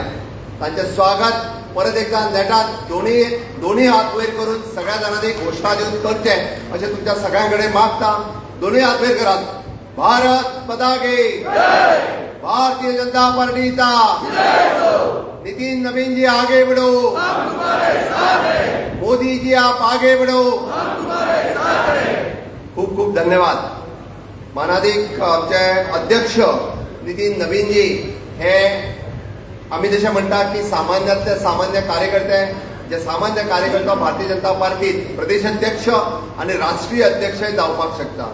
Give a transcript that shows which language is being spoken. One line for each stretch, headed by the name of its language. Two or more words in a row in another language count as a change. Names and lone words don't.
Konkani: तांचें स्वागत परत एकदा नेटान दोन्ही हात वयर करून सगळ्या जाणांनी घोषणा दिवन करचें अशें तुमच्या सगळ्यां कडेन मागता. दोन्ही हात वयर करात.
Hindi: भारत माता की
Konkani: भारतीय जनता पार्टीचा
Hindi: नितीन नवीन जी आगे बढ़ो, मोदी जी आप आगे बढ़ो.
Konkani: खूप खूप धन्यवाद. मानाधिक आमचे अध्यक्ष नितीन नवीन जी हे आम्ही जशें म्हणटा की सामान्यांतले सामान्य कार्यकर्ते, जे सामान्य कार्यकर्ता भारतीय जनता पार्टीत प्रदेश अध्यक्ष आणि राष्ट्रीय अध्यक्षय जावपाक शकता.